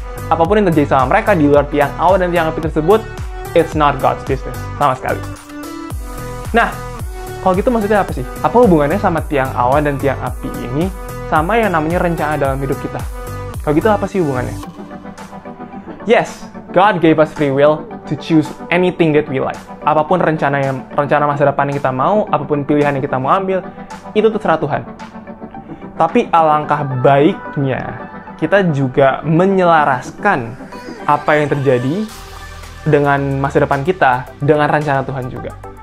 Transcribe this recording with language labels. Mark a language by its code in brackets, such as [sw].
[id] Apapun yang terjadi sama mereka di luar tiang awan dan tiang api tersebut, [en] it's not God's business, [id] sama sekali. Nah, kalau gitu maksudnya apa sih? Apa hubungannya sama tiang awan dan tiang api ini sama yang namanya rencana dalam hidup kita? Kalau gitu apa sih hubungannya? [en] Yes, God gave us free will to choose anything that we like. [id] Apapun rencana masa depan yang kita mau, apapun pilihan yang kita mau ambil, itu terserah Tuhan. Tapi alangkah baiknya kita juga menyelaraskan apa yang terjadi dengan masa depan kita dengan rencana Tuhan juga.